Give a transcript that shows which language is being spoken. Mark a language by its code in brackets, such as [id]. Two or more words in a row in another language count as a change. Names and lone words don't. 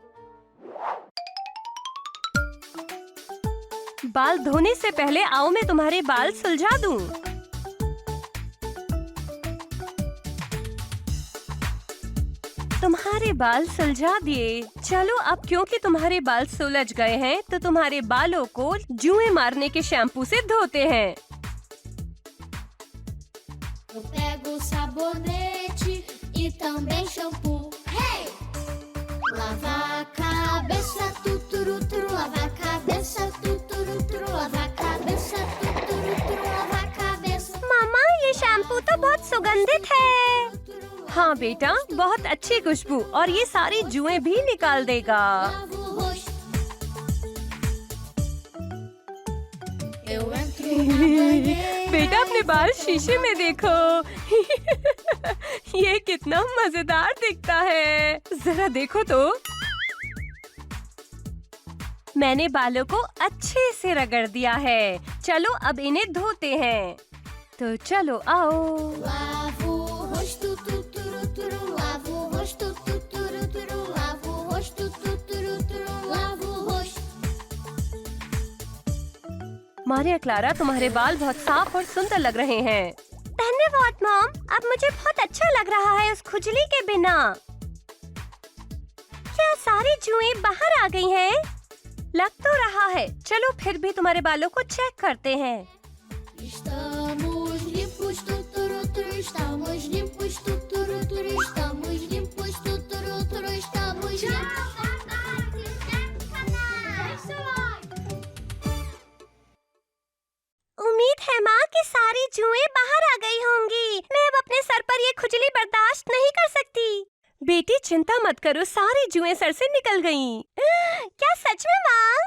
[hi] बाल धोने से पहले आओ मैं तुम्हारे बाल सुलझा दूं। तुम्हारे बाल सुलझा दिए। चलो अब क्योंकि तुम्हारे बाल सुलझ गए हैं तो तुम्हारे बालों को जुएं मारने के शैम्पू से धोते हैं। [pt] Eu pego sabonete e também shampoo. Hey! Lava a cabeça, tuturuturu, lava a cabeça, tuturuturu, lava a cabeça, tuturuturu, lava a cabeça. [hi] मामा, ये शैम्पू हाँ बेटा, बहुत अच्छी खुशबू और ये सारी जुएं भी निकाल देगा। [pt] lavo o rosto. Eu entro na banheira. [hi] बेटा अपने बाल शीशे में देखो। ये कितना मजेदार दिखता है, जरा देखो तो। मैंने बालों को अच्छे से रगड़ दिया है। चलो अब इन्हें धोते हैं। तो चलो आओ। [pt] Lavo o rosto, tuturuturu. Lavo o rosto, tuturuturu. Lavo o rosto, tuturuturu. Lavo o rosto. [hi] मारिया क्लारा, तुम्हारे बाल बहुत साफ और सुंदर लग रहे हैं। धन्यवाद मॉम, अब मुझे बहुत अच्छा लग रहा है उस खुजली के बिना। क्या सारी जुएं बाहर आ गई हैं? लग तो रहा है। चलो फिर भी तुम्हारे बालों को चेक करते हैं। [pt] Estamos limpos, tuturuturu. Estamos limpos, tuturuturu. Estamos limpos, tuturuturu. Estamos limpos. [hi] उम्मीद है माँ कि सारी जुएं बाहर आ गई होंगी। मैं अब अपने सर पर ये खुजली बर्दाश्त नहीं कर सकती। बेटी चिंता मत करो, सारी जुएं सर से निकल गईं। क्या सच में माँ?